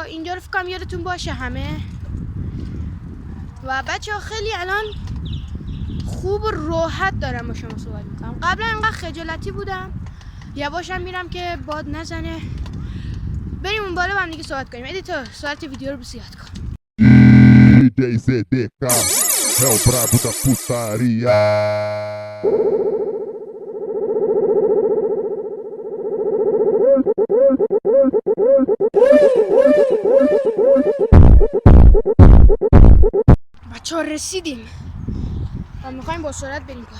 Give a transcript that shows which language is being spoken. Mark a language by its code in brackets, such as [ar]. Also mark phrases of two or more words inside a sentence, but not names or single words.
[fa] اینجا رو فکرم یادتون باشه همه. و بچه ها خیلی الان خوب و راحت دارم با شما صحبت میکنم. قبلا انقدر خجالتی بودم، یواشم میرم که باد نزنه. بریم اون بالا با هم دیگه صحبت کنیم. ادیتور ساعت ویدیو رو زیاد کن. [pt] DJ ZDK é o brabo da putaria. [fa] بچه ها رسیدیم و میخوایم با سرعت بریم پای.